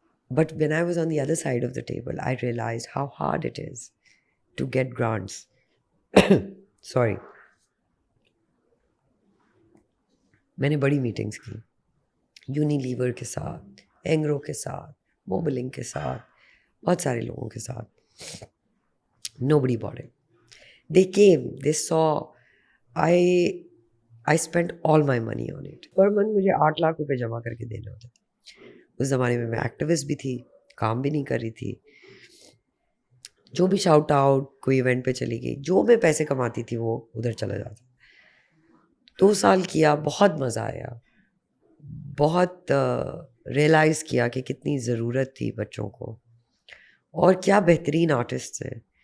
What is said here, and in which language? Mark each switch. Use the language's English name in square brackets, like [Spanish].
[English] But when I was on the other side of the table I realised how hard it is to get grants. [Urdu] Sorry, میں نے بڑی meetings کی Unilever کے ساتھ, اینگرو کے ساتھ, موبلنگ کے ساتھ, بہت سارے لوگوں کے ساتھ. [English] Nobody bought it. They came, they saw. I spent all my money on it. [Urdu] Per month مجھے 8 لاکھ روپے جمع کر کے دینے ہوتے تھے. اس زمانے میں ایکٹیوسٹ بھی تھی, کام بھی نہیں کر رہی تھی. جو بھی شاؤٹ آؤٹ, کوئی ایونٹ پہ چلی گئی, جو میں پیسے کماتی تھی وہ ادھر چلا جاتا. 2 سال کیا, بہت مزہ آیا, بہت ریئلائز کیا کہ کتنی ضرورت تھی بچوں کو, اور کیا بہترین آرٹسٹ ہیں.